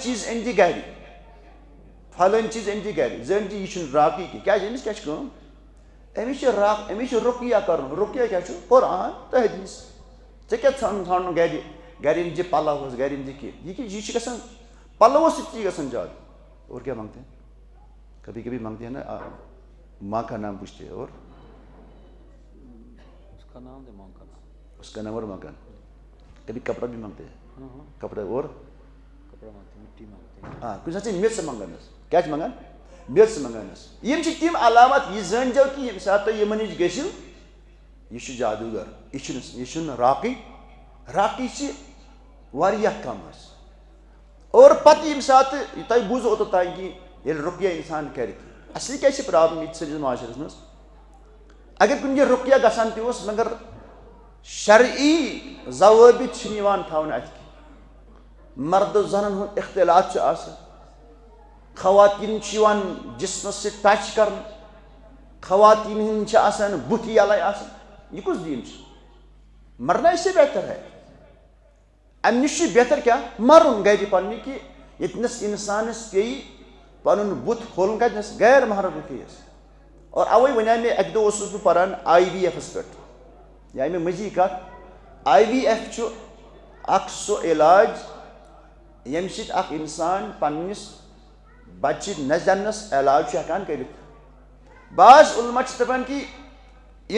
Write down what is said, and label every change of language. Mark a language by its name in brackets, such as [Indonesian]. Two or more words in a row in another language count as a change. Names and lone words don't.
[Kashmiri] چیٖز أنۍ زِ گرِ پھلٲنۍ چیٖز أنۍ زِ گرِ زٲنِتھ زِ یہِ چھُنہٕ راقی کینٛہہ کیٛازِ أمِس کیٛاہ چھِ کٲم أمِس چھُ رُقیہ کَرُن رُقیہ کیٛاہ چھُ قرآن تہٕ حدیٖث ژےٚ کیٛاہ ژھانڈُن گرِ گرِ أنۍ زِ پَلو حظ گرِ أنۍ زِ کینٛہہ یہِ چھُ گژھان پَلوو سۭتۍ چھِ گژھان زیادٕ [Urdu] اور کیا مانگتے ہیں کبھی کبھی مانگتے ہیں نا ماں کا نام پوچھتے ہیں اور اس کا نام اور ماں کا کبھی کپڑا بھی مانگتے ہیں کپڑا اور ہاں [Kashmiri] کُنہِ ساتہٕ چھِ میٚژ منٛگان حظ کیٛاہ چھِ منٛگان میٚژ منٛگان حظ یِم چھِ تِم علامت یہِ زٲنۍزیو کہِ ییٚمہِ ساتہٕ تُہۍ یِمن نِش گٔژھِو یہِ چھُ جادوٗگر یہِ چھُنہٕ راقی راقی چھِ واریاہ کم حظ اور پتہٕ ییٚمہِ ساتہٕ تۄہہِ بوٗزوٕ اوٚتتام کہِ ییٚلہِ رُقیہ اِنسان کرِ اصلی کیٛاہ چھِ پرابلم ییٚتہِ سٲنِس معاشرس منٛز اگر کُنہِ جایہِ رُقیہ گژھان تہِ اوس مگر شرعی ضوٲبط چھِنہٕ یِوان تھاونہٕ اَتہِ کینٛہہ مردٕ زنن ہُنٛد اختلاط چھُ آسان خواتیٖن چھِ یِوان جسمس سۭتۍ ٹچ کرنہٕ خواتیٖن ہٕنٛدۍ چھِ آسان بُتھِ یلے آسان یہِ کُس دیٖن چھُ [Urdu] مرنا اس سے بہتر ہے [Kashmiri] امہِ نِش چھُ بہتر کیٛاہ مرُن گرِ پننہِ کہِ ییٚتنس انسانس پیٚیہِ پنُن بُتھ کھولُن کتنس غیر محرم کیس اور اوے ونے مےٚ اکہِ دۄہ اوسُس بہٕ پران آی وی ایفس پٮ۪ٹھ یہِ آیہِ مےٚ مٔنٛزی کتھ آی وی ایف چھُ اکھ سُہ علاج ییٚمہِ سۭتۍ اکھ انسان پننِس بچہِ نَہ زٮ۪نس علاج چھُ ہٮ۪کان کٔرِتھ بعض علما چھِ دپان کہِ یہِ